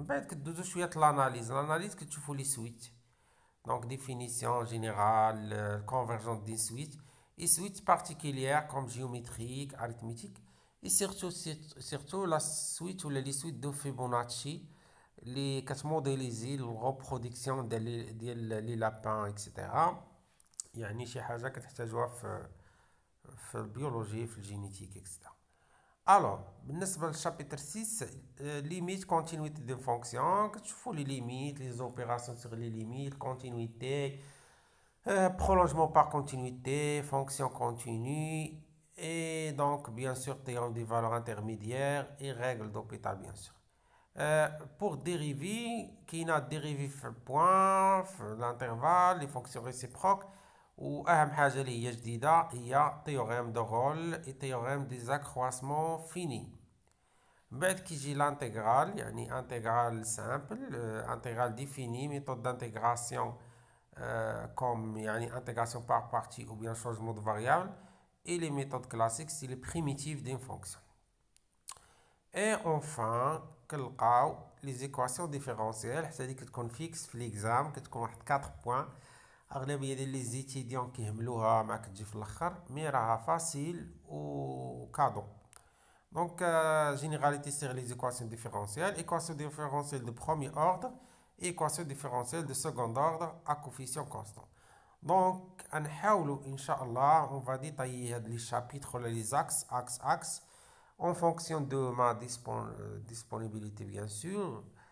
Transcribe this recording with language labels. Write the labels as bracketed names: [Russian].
[Arabic] من بعد كدوزو شويه [French] l'analyse [Arabic] كتشوفو [French] لي سويت donc définition générale convergence des suites et suites particulières comme géométrique arithmétique et surtout la suite ou les suites de Fibonacci [Arabic] اللي كتموديليزي الريبرودكسيون ديال لي لابان اكسيتيرا يعني شي حاجه كتحتاجوها في البيولوجي في الجينيتيك اكسيتيرا. [French] الوغ [Arabic] بالنسبه [French] للشابيتر 6 ليميت كونتينيتي دو فونكسيون كتشوفوا لي ليميت لي زوبيراسيون سور لي ليميت كونتينيتي prolongement par continuité fonction continue et donc bien sûr théorème des valeurs intermédiaires et règles d'Hopital bien sûr. Pour dériver [Arabic] كاينه [French] dériver في البوان في الانترفال لي فونكسيون ريسيبروك [Arabic] واهم حاجه اللي هي جديده هي [French] تيوريم دو رول اي تيوريم دي زاكرواسمون فيني. [Arabic] من بعد كيجي [French] لانتيغرال [Arabic] يعني [French] انتيغرال سامبل انتيغرال ديفيني ميثود دانتيغراسيون comme يعني intégration par partie ou bien changement de variable et les méthodes classiques c'est les primitives d'une fonction. Et enfin [Arabic] كنلقاو [French] les équations différentielles [Arabic] حتى هادي كتكون فيكس في ليكزام كتكون واحد 4 بوين اغلبيه ديال لي زيتيديون كيهملوها ما كتجي في الاخر مي راها فاسيل و كادو. [French] Donc généralité sur les équations différentielles, équation différentielle de premier ordre et équation différentielle de second ordre à coefficient constant. Donc [Arabic] نحاولوا ان شاء الله [French] on va détailler [Arabic] هاد [French] les chapitres [Arabic] ولا [French] les axes en fonction de ma disponibilité bien sûr.